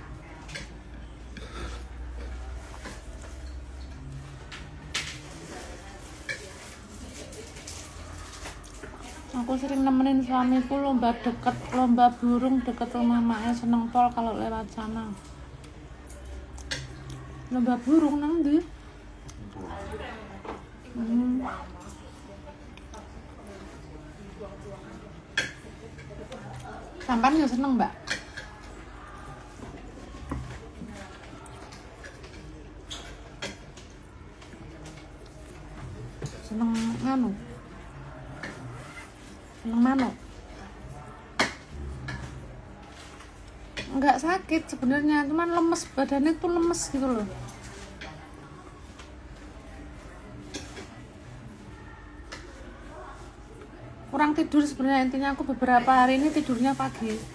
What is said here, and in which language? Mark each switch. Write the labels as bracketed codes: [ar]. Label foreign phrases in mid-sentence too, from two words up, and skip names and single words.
[id] Aku sering nemenin suamiku lomba burung deket rumah maknya, [jv] seneng pol [id] kalau lewat sana. [jv] Lomba burung nang ndi? Sampan ya seneng, Mbak. Seneng nganu. Seneng manuk. [id] Enggak sakit sebenarnya, cuman lemes, badannya tuh lemes gitu loh. Kurang tidur sebenarnya, intinya aku beberapa hari ini tidurnya pagi.